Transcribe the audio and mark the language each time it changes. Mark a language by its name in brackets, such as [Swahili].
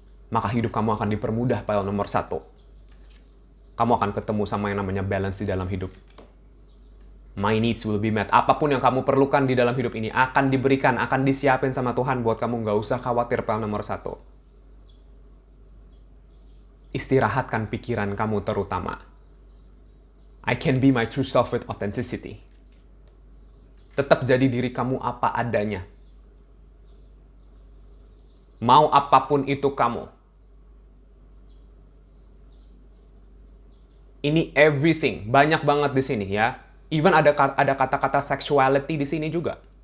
[Indonesian] Maka hidup kamu akan dipermudah, file nomor 1. Kamu akan ketemu sama yang namanya balance di dalam hidup. [English] My needs will be met. [Indonesian] Apapun yang kamu perlukan di dalam hidup ini akan diberikan, akan disiapin sama Tuhan buat kamu. Gak usah khawatir, file nomor 1. Istirahatkan pikiran kamu terutama. [English] I can be my true self with authenticity. [Indonesian] Tetap jadi diri kamu apa adanya. Mau apapun itu kamu. Ini everything. Banyak banget di sini ya. Even ada kata-kata sexuality di sini juga.